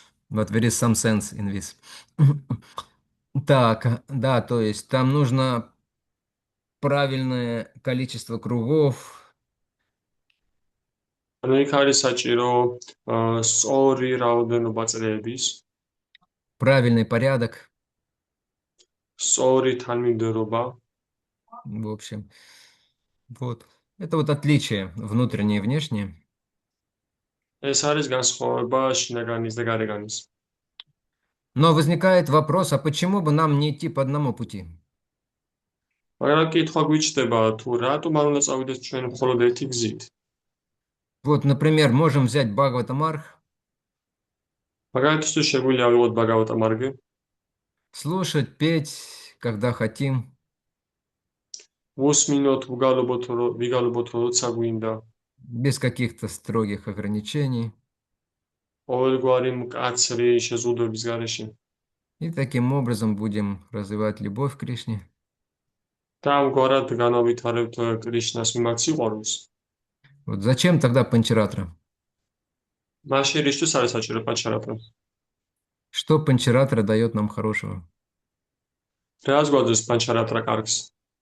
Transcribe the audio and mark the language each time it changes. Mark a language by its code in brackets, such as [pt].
[en] But there is some sense in this. [ru] Так, да, то есть там нужно правильное количество кругов. [ka] ანუ იქ არის საჭირო სწორი რაოდენობა წრეების, [ru] Правильный порядок. [ka] სწორი თანმიმდევრობა. [ru] В общем, вот. Это вот отличие внутреннее и внешнее. [ka] ეს არის განსხვავება შინაგანის და გარეგანის. [ru] Но возникает вопрос, а почему бы нам не идти по одному пути? [ka] მაგრამ კითხვა გვიჩნდება, თუ რატომ არ უნდა წავიდეთ ჩვენ მხოლოდ ერთი გზით? [ru] Вот, например, можем взять Бхагаватамарх, [ka] მაგალითისთვის შეგვიძლია ავიღოთ ბაგავატა მარგი, [ru] слушать, петь, когда хотим, [ka] ვუსმინოთ, ვიგალობოთ, როცა გვინდა, [ru] без каких-то строгих ограничений. [ka] ყოველგვარი მკაცრი შეზღუდვების გარეშე. [ru] И таким образом будем развивать любовь к Кришне. [ka] და ამგვარად განავითარებთ კრიშნას მიმართ სიყვარულს. [ru] Вот зачем тогда Панчаратра? [ka] მაშინ რისთვის არის საჭირო პანჩარატრა? [ru] Что Панчаратра дает нам хорошего? [ka] რას გვაძლევს პანჩარატრა კარგს?